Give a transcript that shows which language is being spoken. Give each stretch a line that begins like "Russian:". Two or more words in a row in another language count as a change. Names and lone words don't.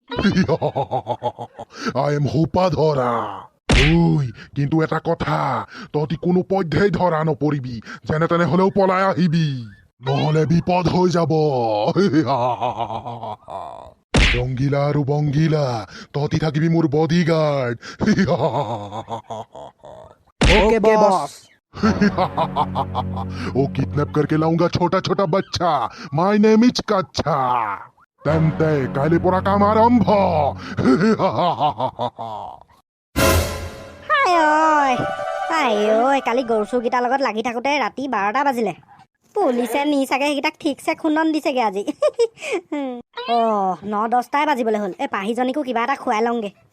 English: I am Hupadhora.
Assamese: ঐ কিন্তু এটা কথা, তহঁতি কোনো পধ্যেই ধৰা নপৰিবি, যেনে তেনে হলেও পলাই আহিবি, নহলে বিপদ হৈ যাব। ৰংগিলা আৰু বংগিলা, তহঁতি থাকিবি মোৰ বডিগাৰ্ড।
English: ok boss.
Hindi: ओ किडनैप करके लाऊंगा छोटा छोटा बच्चा।
English: my name is Kachcha.
Assamese: তেন্তে কাইলৈ পৰা কাম আৰম্ভ। কালি গৰু চুৰকেইটাৰ লগত লাগি থাকোঁতে ৰাতি 12টা বাজিলে। পুলিচে নি চাগে সেইকেইটাক ঠিকছে খুন্দন দিছেগে আজি। 9-10টাই বাজিবলৈ হ'ল। এই পাহিজনীকো কিবা এটা খুৱাই লওঁগে।